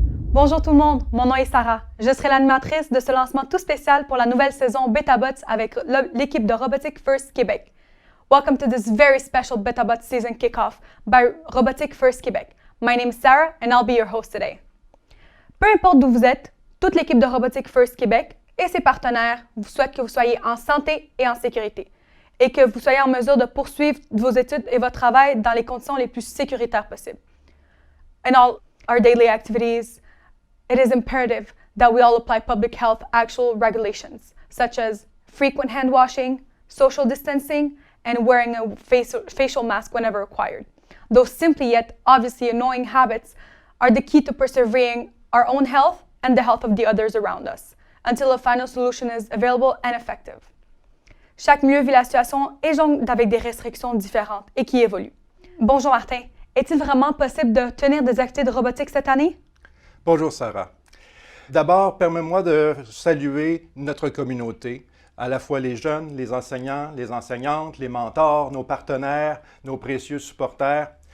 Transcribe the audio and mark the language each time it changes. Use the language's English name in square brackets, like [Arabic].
[French] Bonjour tout le monde, mon nom est Sara. Je serai l'animatrice de ce lancement tout spécial pour la nouvelle saison BetaBots avec l'équipe de Robotique First Québec. [English] Welcome to this very special BetaBots season kickoff by Robotique First Québec. My name is Sara and I'll be your host today. [French] Peu importe d'où vous êtes, toute l'équipe de Robotique First Québec et ses partenaires vous souhaitent que vous soyez en santé et en sécurité et que vous soyez en mesure de poursuivre vos études et votre travail dans les conditions les plus sécuritaires possibles. [English] In all our daily activities, it is imperative that we all apply public health actual regulations, such as frequent hand washing, social distancing, and wearing a facial mask whenever required. Those simply yet obviously annoying habits are the key to persevering our own health and the health of the others around us, until a final solution is available and effective. [French] Chaque milieu vit la situation et jongle avec des restrictions différentes et qui évoluent. Bonjour Martin, est-il vraiment possible de tenir des activités de robotique cette année? Bonjour Sara. D'abord, permets-moi de saluer notre communauté, à la fois les jeunes, les enseignants, les enseignantes, les mentors, nos partenaires, nos précieux supporters.